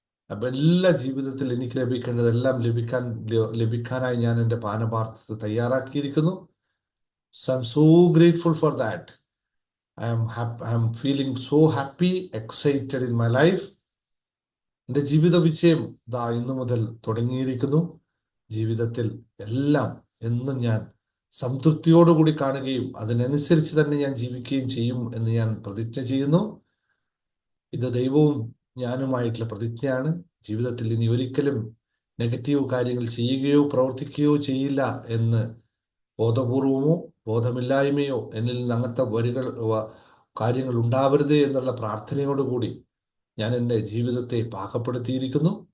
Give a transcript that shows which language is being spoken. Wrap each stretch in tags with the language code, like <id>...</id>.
<ml>അപ്പൊ എല്ലാ ജീവിതത്തിൽ എനിക്ക് ലഭിക്കേണ്ടതെല്ലാം ലഭിക്കാനായി ഞാൻ എൻ്റെ പാനപാത്രത്തെ തയ്യാറാക്കിയിരിക്കുന്നു.</ml> <en>So I'm so grateful for that. I am feeling so happy, excited in my life.</en> <ml>എൻ്റെ ജീവിത വിജയം ഇന്നു മുതൽ തുടങ്ങിയിരിക്കുന്നു. ജീവിതത്തിൽ എല്ലാം എന്നും ഞാൻ സംതൃപ്തിയോടുകൂടി കാണുകയും അതിനനുസരിച്ച് തന്നെ ഞാൻ ജീവിക്കുകയും ചെയ്യും എന്ന് ഞാൻ പ്രതിജ്ഞ ചെയ്യുന്നു. ഇത് ദൈവവും ഞാനുമായിട്ടുള്ള പ്രതിജ്ഞയാണ്. ജീവിതത്തിൽ ഇനി ഒരിക്കലും നെഗറ്റീവ് കാര്യങ്ങൾ ചെയ്യുകയോ പ്രവർത്തിക്കുകയോ ചെയ്യില്ല എന്ന് ബോധപൂർവമോ ബോധമില്ലായ്മയോ എന്നിൽ നിന്ന് അങ്ങനത്തെ കാര്യങ്ങൾ ഉണ്ടാവരുത് എന്നുള്ള പ്രാർത്ഥനയോടുകൂടി ഞാൻ എൻ്റെ ജീവിതത്തെ പാകപ്പെടുത്തിയിരിക്കുന്നു.</ml>